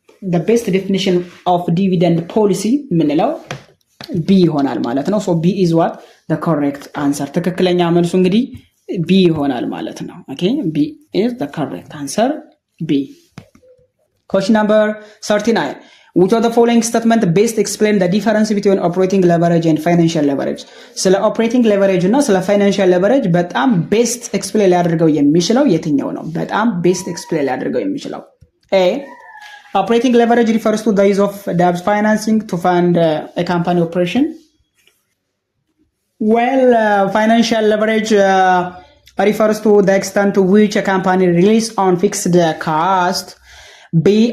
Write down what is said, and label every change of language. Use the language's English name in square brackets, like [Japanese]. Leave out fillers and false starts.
[English] the best definition of dividend policy ምንለው B ይሆናል ማለት ነው። so B is what the correct answer [Amharic] ትክክለኛ መልሱ እንግዲህ B ይሆናል ማለት ነው። [English] okay B is the correct answer B. Question number 39. Which of the following statement best explain the difference between operating leverage and financial leverage? [Amharic] ስለ operating leverage እና ስለ financial leverage በጣም [English] best explain [Amharic] ሊያደርገው የሚችለው የትኛው ነው? [English] በጣም best explain [Amharic] ሊያደርገው የሚችለው [English] A. Operating leverage refers to the use of debt financing to fund a company operation. Well, financial leverage refers to the extent to which a company relies on fixed cost. B.